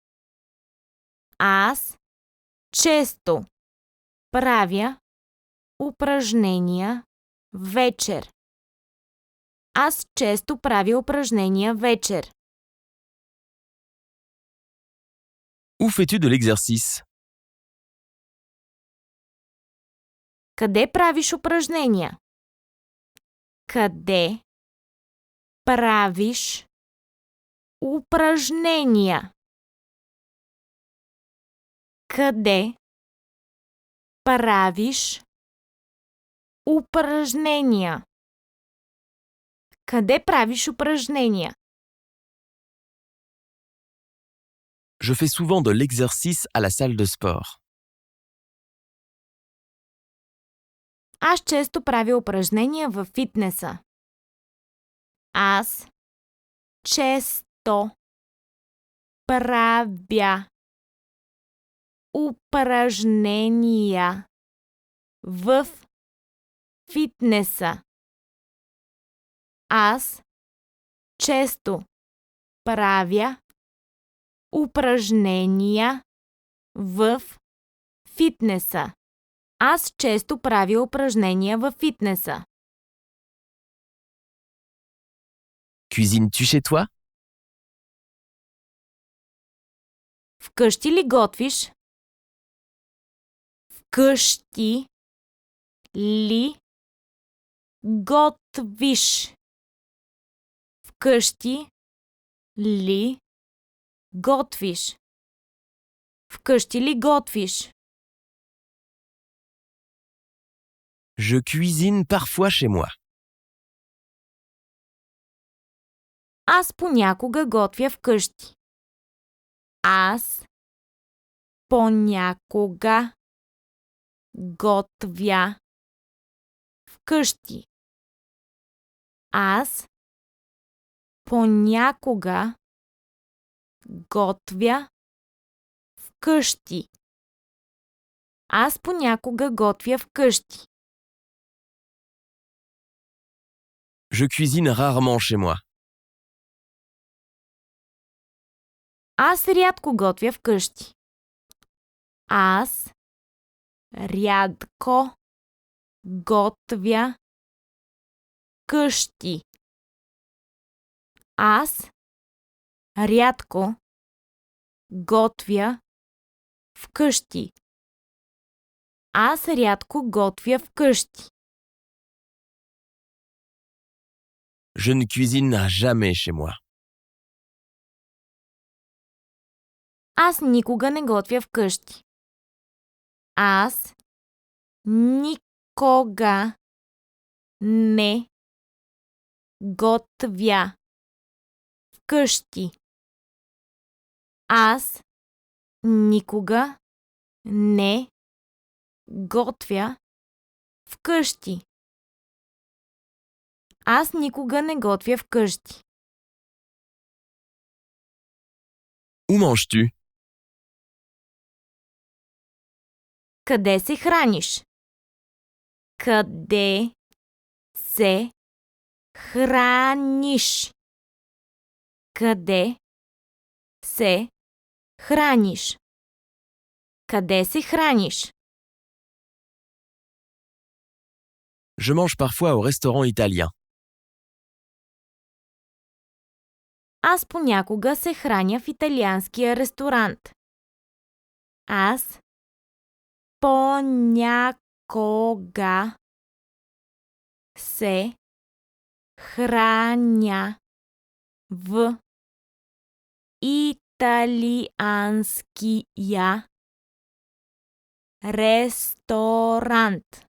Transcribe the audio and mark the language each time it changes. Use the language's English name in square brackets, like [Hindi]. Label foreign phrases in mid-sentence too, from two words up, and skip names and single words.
[Bulgarian] Аз често правя упражнения вечер. Аз често правя упражнения вечер. [French] Où fais-tu de l'exercice? [Bulgarian] Къде правиш упражнения? Къде правиш упражнения? Къде правиш упражнения? Къде правиш упражнения? [French] Je fais souvent de l'exercice à la salle de sport. [Bulgarian] Аз често правя упражнения във фитнеса. Аз често правя упражнения в фитнеса. Аз често правя упражнения в фитнеса. Аз често правя упражнения във фитнеса. [French] Cuisines-tu chez toi? [Bulgarian] Вкъщи ли готвиш? Вкъщи ли готвиш? Вкъщи ли готвиш? Вкъщи ли готвиш? [French] Je cuisine parfois chez moi. [Bulgarian] Аз понякога готвя вкъщи. Аз понякога готвя вкъщи. Аз понякога готвя вкъщи. Аз понякога готвя вкъщи. [French] Je cuisine rarement chez moi. [Bulgarian] Аз рядко готвя вкъщи. Аз рядко готвя къщи. Аз рядко готвя вкъщи. Аз рядко готвя вкъщи. [French] Je ne cuisine jamais chez moi. [Bulgarian] Аз никога не готвя вкъщи. Аз никога не готвя вкъщи. Аз никога не готвя вкъщи. Аз никога не готвя вкъщи. [French] Où manges-tu? [Bulgarian] Къде се храниш? Къде се храниш? Къде се храниш? Къде се храниш? [French] Je mange parfois au restaurant italien. [Bulgarian] Аз понякога се храня в италианския ресторант. Аз понякога се храня в италианския ресторант.